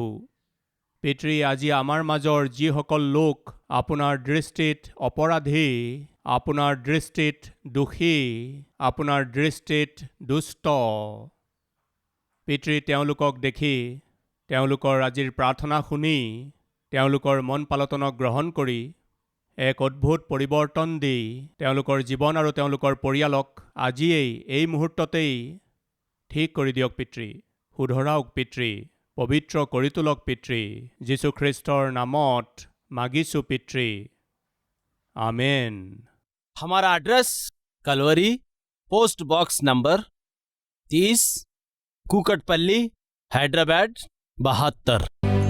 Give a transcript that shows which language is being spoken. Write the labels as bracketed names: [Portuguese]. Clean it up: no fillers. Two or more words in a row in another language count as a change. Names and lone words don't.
[Assamese] পিতৃ, আজি আমাৰ মাজৰ যিসকল লোক আপোনাৰ দৃষ্টিত অপৰাধী, আপোনাৰ দৃষ্টিত দোষী, আপোনাৰ দৃষ্টিত দুষ্ট, পিতৃ, তেওঁলোকক দেখি, তেওঁলোকৰ আজিৰ প্ৰাৰ্থনা শুনি, তেওঁলোকৰ মন পালটনক গ্ৰহণ কৰি এক অদ্ভুত পৰিৱৰ্তন দি তেওঁলোকৰ জীৱন আৰু তেওঁলোকৰ পৰিয়ালক আজিয়েই এই মুহূৰ্ততেই ঠিক কৰি দিয়ক পিতৃ। শুধৰাওক পিতৃ, পবিত্ৰ কৰি তোলক পিতৃ। যীশুখ্ৰীষ্টৰ নামত মাগিছোঁ পিতৃ, আমেন। [Hindi] हमारा एड्रेस कलवरी, [English] post box number [Hindi] 30, कुकटपल्ली, हैदराबाद 72।